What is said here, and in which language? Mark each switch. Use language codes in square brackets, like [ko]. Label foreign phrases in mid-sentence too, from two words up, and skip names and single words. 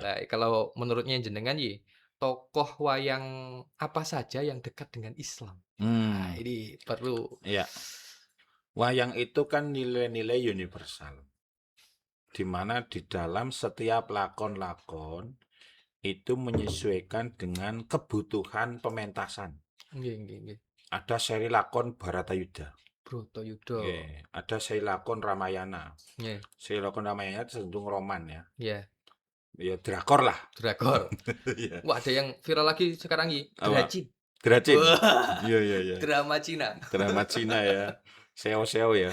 [id] Lah kalau menurutnya jenengan tokoh wayang apa saja yang dekat dengan Islam? Nah, Hmm, ini perlu iya. Wayang itu kan nilai-nilai universal, di mana di dalam setiap lakon-lakon itu menyesuaikan dengan kebutuhan pementasan. [jv] nggih nggih nggih. [id] Ada seri lakon Bharatayuddha, Bratayuda. nggih. Ada seri lakon Ramayana. Nggih, Seri lakon Ramayana cenderung roman ya, iya, ya drakor lah. drakor. Iya. Wah, ada yang viral lagi sekarang Apa? Dracin. Dracin. Wah, Iya iya iya. drama Cina. Drama Cina ya. Seo-seo ya.